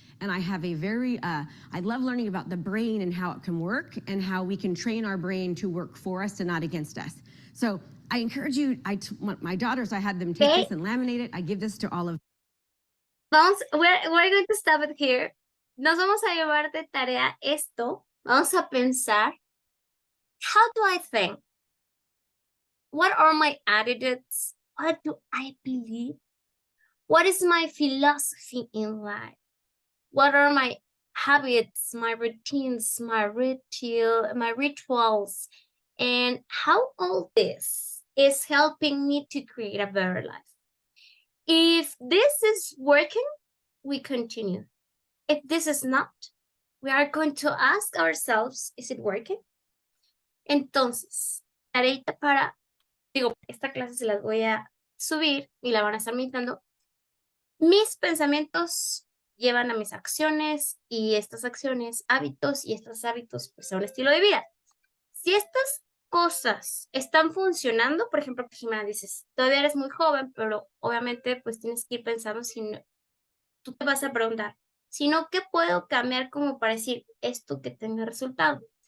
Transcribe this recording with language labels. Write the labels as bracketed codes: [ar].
[en] And I have a I love learning about the brain and how it can work and how we can train our brain to work for us and not against us. So I encourage you, my daughters, I had them take this and laminate it. I give this to all of We're going to stop it here. [es] Nos vamos a llevar de tarea esto. Vamos a pensar, [en] how do I think? What are my attitudes? What do I believe? What is my philosophy in life? What are my habits, my routines, my rituals, and how all this is helping me to create a better life? If this is working, we continue. If this is not, we are going to ask ourselves, is it working? [es] Entonces, tareita esta clase se las voy a subir y la van a estar meditando. Mis pensamientos llevan a mis acciones, y estas acciones, hábitos, y estos hábitos, pues, son un estilo de vida. Si estas cosas están funcionando, por ejemplo, que Jimena dices, todavía eres muy joven, pero obviamente pues tienes que ir pensando, si no, tú te vas a preguntar, si no, ¿qué puedo cambiar como para decir esto que tenga resultado?